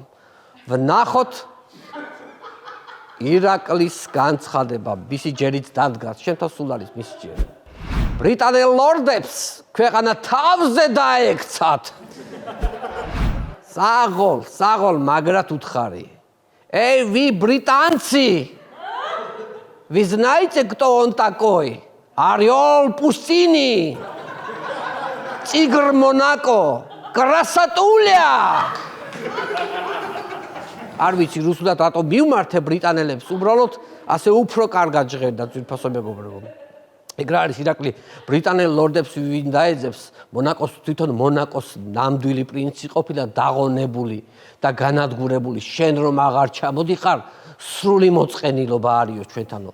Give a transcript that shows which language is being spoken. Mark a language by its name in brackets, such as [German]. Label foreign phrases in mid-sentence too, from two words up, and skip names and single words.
[Georgian] ვნახოთ ირაკლის განცხადება, მისი ჯერით დადგას, შენთან სულ არის მისი ჯერი. ბრიტანელ ლორდებს ქვეყანა თავზე დაექცათ. საღოლ, მაგრად უთხარი. [Russian] Эй, вы британцы! Вы знаете, кто он такой? Орел пустыни! Тигр Монако! Красотуля! [Georgian] არ ვიცი რუსულად რატომ მივმართე ბრიტანელებს, უბრალოდ ასე უფრო კარგად ჟღერდა ძვირფასო მეგობრებო. ეგ რა არის ირაკლი ბრიტანელ ლორდებს ვინ დაეძებს, მონაკოს თვითონ მონაკოს ნამდვილი პრინცი ყოფილა დაღონებული და განადგურებული, შენ რომ აღარ ჩამოდიხარ, სრული მოწყენილობა არისო ჩვენთანო.